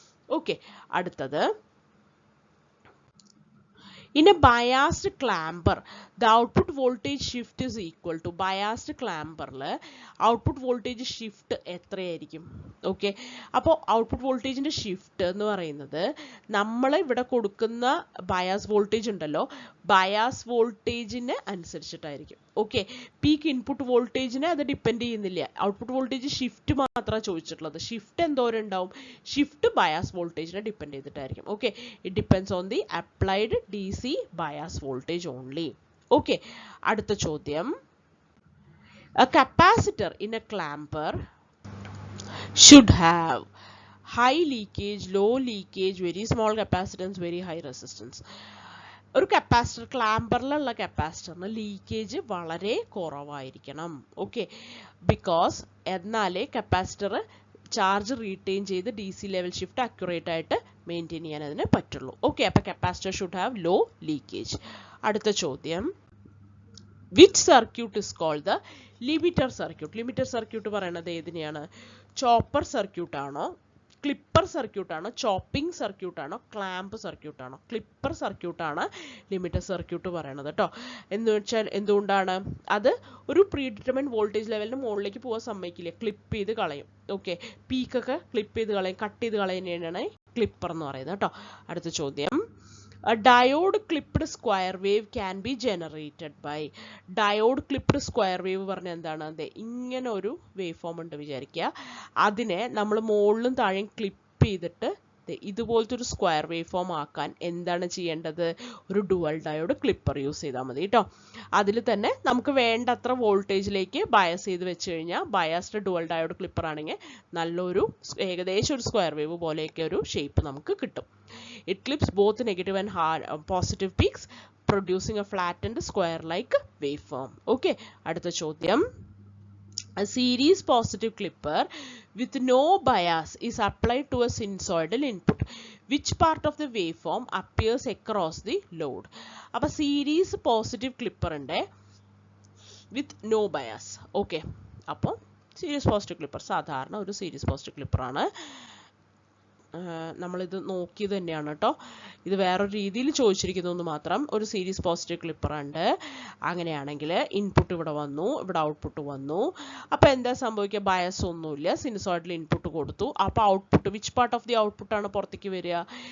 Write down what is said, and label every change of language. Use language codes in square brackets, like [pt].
[en] Okay, [ml] അടുത്തത്, [en] in a biased clamper the output voltage shift is equal to, biased clamper output voltage shift [ml] എത്രയായിരിക്കും? Okay, അപ്പോൾ output വോൾട്ടേജിൻ്റെ shift എന്ന് പറയുന്നത് നമ്മൾ ഇവിടെ കൊടുക്കുന്ന ബയാസ് വോൾട്ടേജ് ഉണ്ടല്ലോ, ബയാസ് വോൾട്ടേജിന് അനുസരിച്ചിട്ടായിരിക്കും. ഓക്കെ, പീക്ക് ഇൻപുട്ട് വോൾട്ടേജിനെ അത് ഡിപ്പെൻഡ് ചെയ്യുന്നില്ല. ഔട്ട്പുട്ട് വോൾട്ടേജ് ഷിഫ്റ്റ് മാത്രമാണ് ചോദിച്ചിട്ടുള്ളത്. ഷിഫ്റ്റ് എന്തോരം ഉണ്ടാവും, ഷിഫ്റ്റ് ബയാസ് വോൾട്ടേജിനെ depend ചെയ്തിട്ടായിരിക്കും. [en] Okay, it depends on the applied DC bias voltage only. Okay, [ml] അടുത്ത ചോദ്യം, [en] a capacitor in a clamper should have high leakage, low leakage, very small capacitance, very high resistance. [ml] ഒരു capacitor, ക്ലാമ്പറിലുള്ള കപ്പാസിറ്ററിന് leakage വളരെ കുറവായിരിക്കണം. Okay, because എന്നാലേ capacitor charge retain ചെയ്ത് DC level shift accurate ആയിട്ട് maintain ചെയ്യാൻ അതിന് പറ്റുള്ളൂ. [en] okay, [ml] അപ്പോൾ [en] Capacitor should have low leakage. [ml] അടുത്ത ചോദ്യം, [en] Which circuit is called the limiter circuit? [ml] Limiter circuit പറയുന്നത് ഏതിനെയാണ്? ചോപ്പർ സർക്യൂട്ട് ആണോ, ക്ലിപ്പർ സർക്യൂട്ട് ആണോ, ചോപ്പിംഗ് സർക്യൂട്ട് ആണോ, ക്ലാമ്പ് സർക്യൂട്ട് ആണോ? ക്ലിപ്പർ സർക്യൂട്ടാണ് ലിമിറ്റർ സർക്യൂട്ട് പറയണത് കേട്ടോ. എന്ന് വെച്ചാൽ എന്തുകൊണ്ടാണ്, അത് ഒരു പ്രീ ഡിറ്റർമിൻഡ് വോൾട്ടേജ് ലെവലിന് മുകളിലേക്ക് പോകാൻ സമ്മതിക്കില്ല, ക്ലിപ്പ് ചെയ്ത് കളയും. ഓക്കെ, പീക്കൊക്കെ ക്ലിപ്പ് ചെയ്ത് കളയും, കട്ട് ചെയ്ത് കളയുന്നതാണ് ക്ലിപ്പർ എന്ന് പറയുന്നത് കേട്ടോ. അടുത്ത ചോദ്യം, [en] a diode clipped square wave can be generated by, diode clipped square wave [ml] പറഞ്ഞാൽ എന്താണ്? അതെ, ഇങ്ങനെ ഒരു വേവ് ഫോം ഉണ്ട് വിചാരിക്കുക, അതിനെ നമ്മൾ മുകളിലും താഴെയും ക്ലിപ്പ് ചെയ്തിട്ട് ഇതുപോലത്തെ ഒരു സ്ക്വയർ വേവ് ഫോം ആക്കാൻ എന്താണ് ചെയ്യേണ്ടത്? ഒരു ഡുവൽ ഡയോഡ് ക്ലിപ്പർ യൂസ് ചെയ്താൽ മതി കേട്ടോ. അതിൽ തന്നെ നമുക്ക് വേണ്ടത്ര വോൾട്ടേജിലേക്ക് ബയസ് ചെയ്ത് വെച്ച് കഴിഞ്ഞാൽ, ബയസ്ഡ് ഡുവൽ ഡയോഡ് ക്ലിപ്പർ ആണെങ്കിൽ നല്ലൊരു ഏകദേശം ഒരു സ്ക്വയർ വേവ് പോലെയൊക്കെ ഒരു ഷേപ്പ് നമുക്ക് കിട്ടും. [en] It clips both negative and positive peaks, producing a flattened square-like waveform. Okay, [ml] അടുത്ത ചോദ്യം, [en] a series positive clipper with no bias is applied to a sinusoidal input. Which part of the waveform appears across the load? [ml] അപ്പോൾ [en] series positive clipper [ml] ഉണ്ട് [en] with no bias. Okay, [ml] അപ്പോൾ [en] series positive clipper [ml] സാധാരണ ഒരു [en] series positive clipper [ml] ആണ്. നമ്മളിത് നോക്കിയത് തന്നെയാണ് കേട്ടോ, ഇത് വേറൊരു രീതിയിൽ ചോദിച്ചിരിക്കുന്നു മാത്രം. ഒരു സീരീസ് പോസിറ്റീവ് ക്ലിപ്പർ ഉണ്ട്. അങ്ങനെയാണെങ്കിൽ ഇൻപുട്ട് ഇവിടെ വന്നു, ഇവിടെ ഔട്ട്പുട്ട് വന്നു. അപ്പോൾ എന്താ സംഭവിക്കുക? ബയസ് ഒന്നുമില്ല, സിനുസോയിഡിൽ ഇൻപുട്ട് കൊടുത്തു. അപ്പോൾ output, [en] which part of the ഔട്ട്പുട്ടാണ് [ml] പുറത്തേക്ക് വരിക?